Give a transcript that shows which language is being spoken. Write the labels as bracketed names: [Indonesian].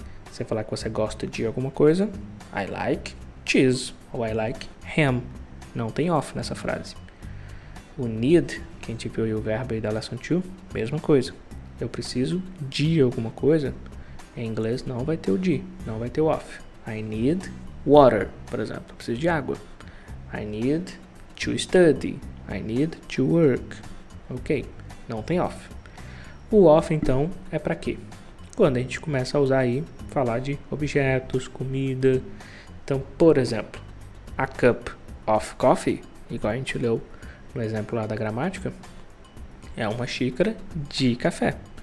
[Portuguese] Você falar que você gosta de alguma coisa, [English] I like cheese, [Portuguese] ou [English] I like ham. [Portuguese] Não tem off nessa frase. O need, que a gente viu aí o verbo aí da Lesson 2, mesma coisa. Eu preciso de alguma coisa, em inglês não vai ter o de, não vai ter o off. [English] I need water, [Portuguese] por exemplo, eu preciso de água. [English] I need to study, I need to work. [Portuguese] Ok, não tem off. O off, então, é para quê? Quando a gente começa a usar aí, falar de objetos, comida. Então, por exemplo, [English] a cup of coffee, [Portuguese] igual a gente leu no exemplo lá da gramática, é uma xícara de café.